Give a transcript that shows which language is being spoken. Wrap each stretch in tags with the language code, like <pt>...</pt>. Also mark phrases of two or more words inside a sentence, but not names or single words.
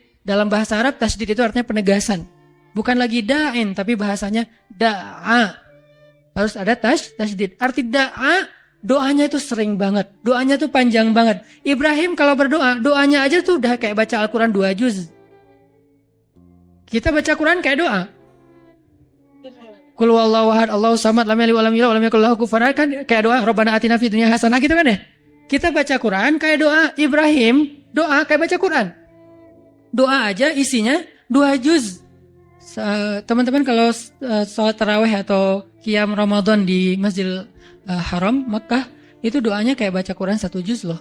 <id>Dalam bahasa Arab tasydid itu artinya penegasan. Bukan lagi da'in, tapi bahasanya da'a. Harus ada tasydid. Arti da'a, doanya itu sering banget. Doanya tuh panjang banget. Ibrahim kalau berdoa, doanya aja tuh udah kayak baca Al-Quran 2 juz. Kita baca Quran kayak doa.</id> <ar>قل هو الله أحد، الله الصمد، لم يلد ولم يولد ولم يكن له كفوا أحد,</ar> <id>kan kayak doa</id> <ar>ربنا آتنا في الدنيا حسنة</ar> <id>gitu kan ya. Kita baca Quran kayak doa Ibrahim, doa kayak baca Quran. Doa aja isinya 2 juz. Teman-teman kalau sholat tarawih atau qiyam Ramadan di Masjidil Haram Makkah, itu doanya kayak baca Quran 1 juz loh.</id>